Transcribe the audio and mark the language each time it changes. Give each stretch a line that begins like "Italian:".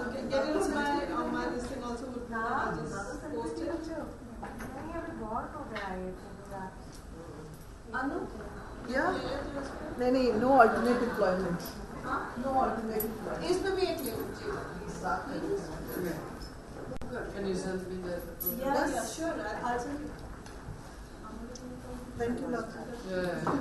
English: Get it on my this thing also would I'll just post it.
Hindi: नहीं अभी बहुत हो गया ये photograph.
English: Anu? Yeah. नहीं, no alternate employment. No alternate employment.
Hindi: इसमें भी एक ले लीजिए.
English: Can you send me the Yeah, sure. I'll send you. Thank you, Doctor. Yeah.